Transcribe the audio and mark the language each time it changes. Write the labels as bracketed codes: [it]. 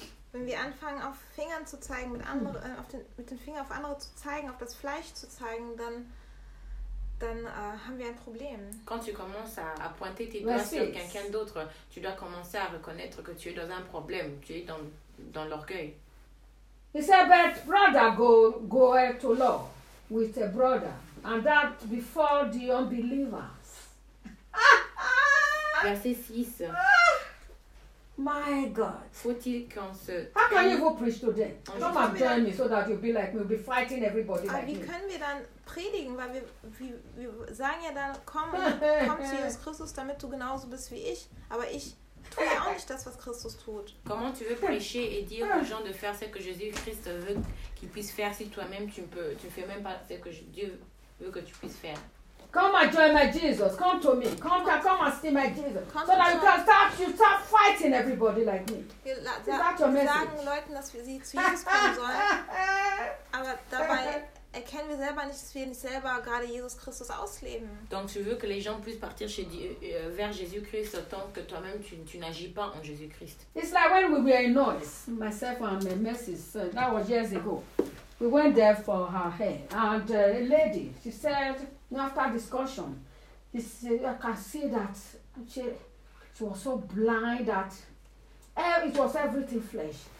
[de] Wenn wir anfangen, auf Fingern zu zeigen, mit den Finger auf andere zu zeigen, auf das Fleisch zu zeigen, dann haben wir ein Problem. [fr] Quand tu commences à pointer tes doigts sur quelqu'un d'autre, tu dois commencer à reconnaître que tu es dans un problème, tu es dans l'orgueil. [en] He said, but brother go to law with a brother, and that before the unbelievers. [fr] Verset 6. [en] My God. [fr] Faut-il qu'on se... [en] How can you go preach today? Come and join me so that you'll be like me. We'll be fighting everybody like [de] wie Können wir dann predigen? Weil wir sagen ja dann, komm zu Jesus Christus, damit du genauso bist wie ich. Aber ich tue ja auch nicht das, was Christus tut. [fr] Comment tu veux prêcher et dire aux gens de faire ce que Jésus-Christ veut qu'ils puissent faire si toi-même tu fais même pas ce que Dieu veut que tu puisses faire? [en] Come and join my Jesus. Come to me. Come and see my Jesus. So that you can start fighting everybody like me. Is that your message? [de] Wir sagen Leuten, dass wir sie zu Jesus kommen sollen. Aber dabei erkennen wir selber nicht, dass wir nicht selber gerade Jesus Christus ausleben. [fr] Donc tu veux que les gens puissent partir chez Dieu, vers Jésus-Christ tant que toi-même tu n'agis pas en Jésus-Christ. [en] It's like when we were in Norris, myself and my message, that was years ago. We went there for her hair. And a lady, she said... After discussion, I can see that she was so blind that it was everything flesh.